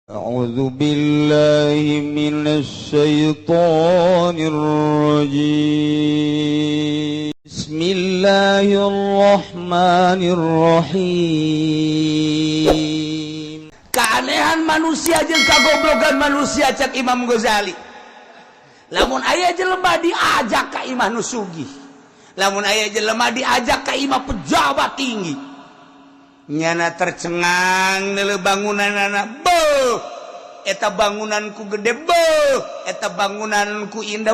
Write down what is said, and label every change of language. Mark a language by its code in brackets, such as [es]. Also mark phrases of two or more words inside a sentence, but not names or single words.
[ar] أعوذ بالله من الشيطان الرجيم بسم الله الرحمن الرحيم. [su] Keanehan manusia jeung kagoblogan manusia cek Imam Ghazali. Lamun aya jelema diajak ka imah nu sugih, lamun aya jelema diajak ka imah pejabat tinggi, nyana tercengang neuleuh bangunanana, beuh eta bangunanku gede, beuh eta bangunanku indah,